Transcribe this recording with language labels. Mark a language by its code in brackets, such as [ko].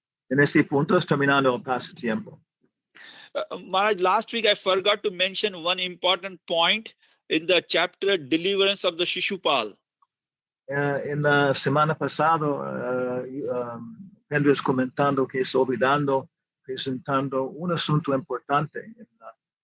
[es] En este punto es terminando el pasatiempo. [en] Maharaj, last week I forgot to mention one important point in the chapter Deliverance of the Shishupal. [es] En la semana pasada, Pedro es comentando que es presentando un asunto importante en la